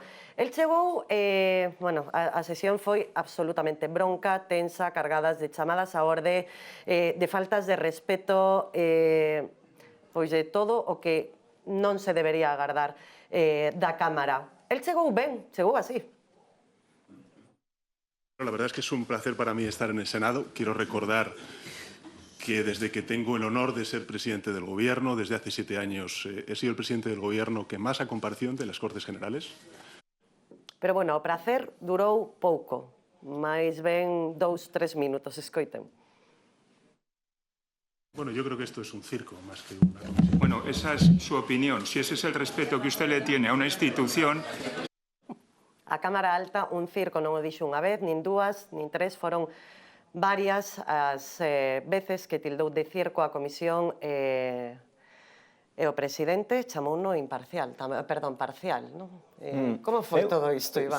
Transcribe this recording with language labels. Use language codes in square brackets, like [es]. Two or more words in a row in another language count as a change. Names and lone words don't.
[gl] El chegou, a sesión foi absolutamente bronca, tensa, cargadas de chamadas á orde, de faltas de respeto, pois de todo o que non se debería agardar da Cámara. El chegou ben, chegou así. [es] La verdad es que es un placer para mí estar en el Senado. Quiero recordar que desde que tengo el honor de ser presidente del Gobierno, desde hace 7 años, he sido el presidente del Gobierno que más ha comparecido ante las Cortes Generales. Pero, bueno, [gl] o prazer durou pouco, máis ben 2-3 minutos, escoiten. [es] Bueno, yo creo que esto es un circo más que una comisión. Bueno, esa es su opinión. Si ese es el respeto que usted le tiene a una institución... [gl] A Cámara Alta, un circo, non o dixo unha vez, nin dúas, nin tres, foron varias as veces que tildou de circo a comisión e o presidente chamouno imparcial, parcial, non? Como foi todo isto, Iván?